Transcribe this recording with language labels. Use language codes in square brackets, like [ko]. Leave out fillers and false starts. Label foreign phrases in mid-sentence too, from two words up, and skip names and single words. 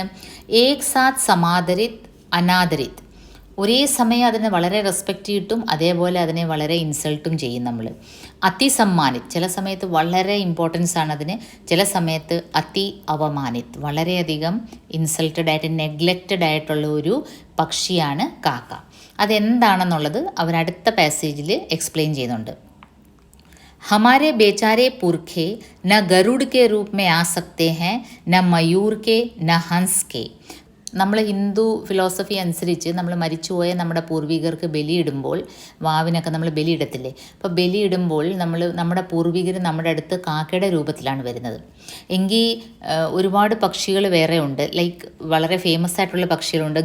[hi] एक साथ समादरित, अनादरित, [ml] ഒരേ സമയം അതിനെ വളരെ റെസ്പെക്റ്റ് ചെയ്തിട്ടും അതേപോലെ അതിനെ വളരെ ഇൻസൾട്ടും ചെയ്യും നമ്മൾ. അതിസമ്മാനിത്, ചില സമയത്ത് വളരെ ഇമ്പോർട്ടൻസ് ആണ് അതിന്, ചില സമയത്ത് [hi] अति अवमानित, [ml] വളരെയധികം ഇൻസൾട്ടഡ് ആയിട്ട് നെഗ്ലക്റ്റഡ് ആയിട്ടുള്ള ഒരു പക്ഷിയാണ് കാക്ക. അതെന്താണെന്നുള്ളത് അവരടുത്ത പാസേജിൽ എക്സ്പ്ലെയിൻ ചെയ്യുന്നുണ്ട്. [hi] हमारे बेचारे पुरखे न गरुड़ के रूप में आ सकते हैं, न मयूर के, न हंस के. [ml] നമ്മൾ [en] Hindu philosophy [ml] അനുസരിച്ച് നമ്മൾ മരിച്ചുപോയ നമ്മുടെ പൂർവികർക്ക് ബലിയിടുമ്പോൾ, വാവിനൊക്കെ നമ്മൾ ബലിയിടത്തില്ലേ, അപ്പോൾ ബലിയിടുമ്പോൾ നമ്മുടെ പൂർവികർ നമ്മുടെ അടുത്ത് കാക്കയുടെ രൂപത്തിലാണ് വരുന്നത്. എങ്കിൽ ഒരുപാട് പക്ഷികൾ വേറെ ഉണ്ട്. ലൈക്ക് വളരെ ഫേമസ് ആയിട്ടുള്ള പക്ഷികളുണ്ട്.